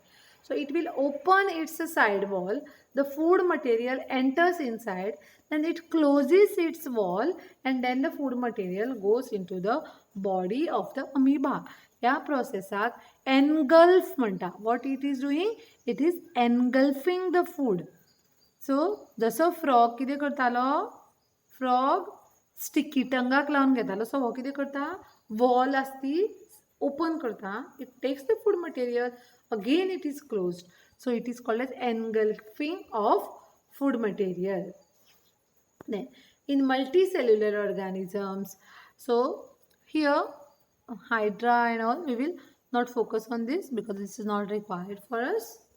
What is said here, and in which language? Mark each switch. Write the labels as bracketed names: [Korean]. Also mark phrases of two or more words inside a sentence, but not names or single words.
[English] So it will open its side wall, the food material enters inside, then it closes its wall and then the food material goes into the body of the amoeba. [Konkani] या प्रोसेसाक engulf म्हणटा. [English] What it is doing? It is engulfing the food. [Konkani] So जसो फ्रॉग कितें करतालो? फ्रॉग स्टिकी टंगाक लावन घेतालो. सो हो कितें करता? वॉल आसा ती ओपन करता. [English] it takes the food material, again it is closed. So it is called as engulfing of food material. Then in multicellular organisms, so here Hydra and all, we will not focus on this because this is not required for us.